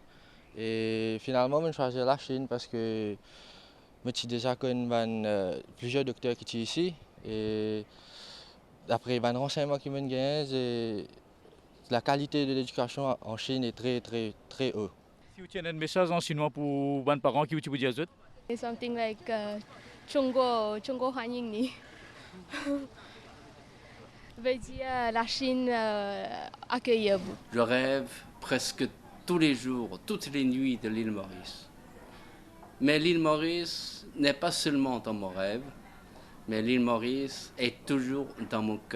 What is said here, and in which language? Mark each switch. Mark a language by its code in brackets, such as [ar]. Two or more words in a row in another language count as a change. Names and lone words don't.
[fr] Et finalement, je choisis la Chine parce que je suis déjà connu plusieurs docteurs qui sont ici. Et d'après les renseignements qui me gagnent, la qualité de l'éducation en Chine est très, très, très haute. Si vous avez un message en chinois pour les parents, qui vous dire? [en] It's something like [zh] 中国欢迎你 [fr] veut dire la Chine accueille vous. Je rêve presque tous les jours, toutes les nuits de l'île Maurice. Mais l'île Maurice n'est pas seulement dans mon rêve, mais l'île Maurice est toujours dans mon cœur.